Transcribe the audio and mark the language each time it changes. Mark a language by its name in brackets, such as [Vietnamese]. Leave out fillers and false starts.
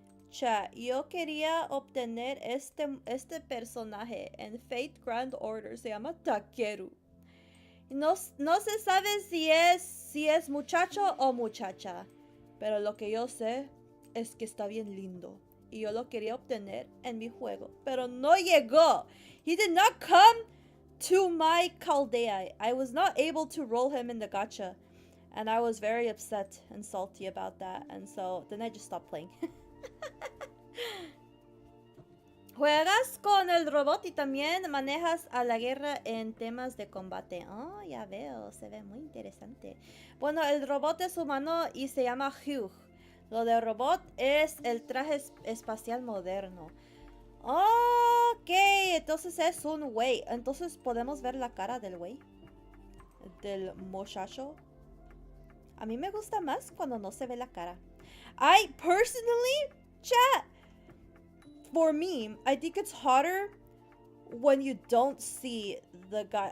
[Spanish] Chat, yo quería obtener este personaje en Fate Grand Order. Se llama Takeru. No se sabe si es muchacho o muchacha. Pero lo que yo sé es que está bien lindo. Y yo lo quería obtener en mi juego. Pero no llegó. [English] He did not come to my Caldea. I was not able to roll him in the gacha. And I was very upset and salty about that. And so then I just stopped playing. [Spanish] Juegas con el robot y también manejas a la guerra en temas de combate. Oh, ya veo, se ve muy interesante. Bueno, el robot es humano y se llama Fgoooo. Lo del robot es el traje espacial moderno. Ok, entonces es un güey. Entonces podemos ver la cara del güey. Del muchacho. A mí me gusta más cuando no se ve la cara. [English] I personally, chat, for me, I think it's hotter when you don't see the guy.